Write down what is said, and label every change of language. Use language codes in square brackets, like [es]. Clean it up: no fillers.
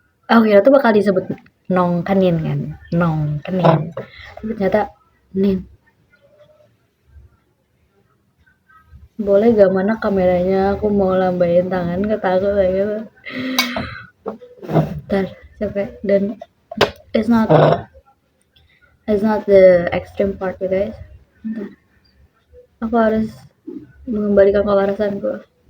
[id] Aku kira tuh bakal disebut Nong Kanin kan, Nong Kanin. Tapi ternyata Nin. Boleh gak mana kameranya? Aku mau lambain tangan ke takut gitu. Ntar capek dan [en] it's not the extreme part you guys. [id] Ntar aku harus mengembalikan kewarasanku.